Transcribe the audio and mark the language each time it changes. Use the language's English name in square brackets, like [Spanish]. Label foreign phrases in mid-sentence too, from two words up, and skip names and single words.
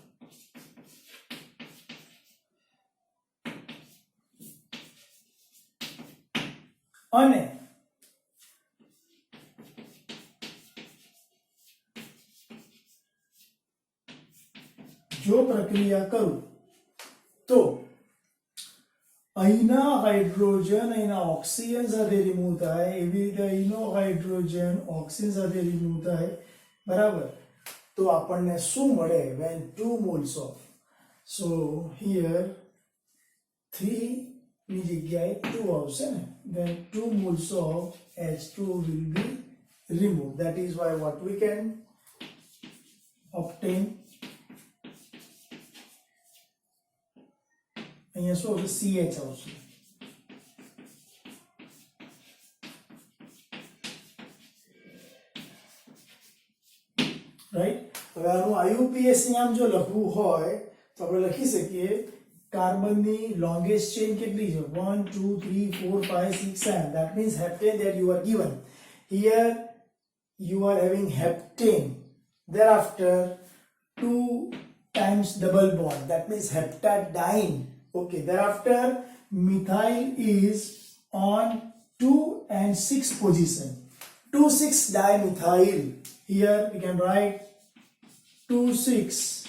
[Gujarati] અને જો પ્રક્રિયા કરું તો અહીંના હાઇડ્રોજન અહીંના ઓક્સિજન સાથે રિમૂવ થાય, એવી રીતે અહીંનો હાઇડ્રોજન ઓક્સિજન સાથે રિમૂવ થાય, બરાબર? તો આપણને શું મળે? [English] when 2 moles of, so here [Gujarati] 3 ની જગ્યાએ 2 આવશે ને, [English] then 2 moles of H2 will be removed. That is why what we can obtain, [Gujarati] અહીંયા શું આવશે? CH આવશે. IUPAC નામ જો લખવું હોય તો આપણે લખી શકીએ કાર્બનની [English] longest chain [Gujarati] કેટલી છે [English] 1 2 3 4 5 6 7 that means heptane that you are given here you are having heptane thereafter 2 times double bond that means heptadiene okay thereafter methyl is on 2 and 6 position 2,6 dimethyl here we can write 2,6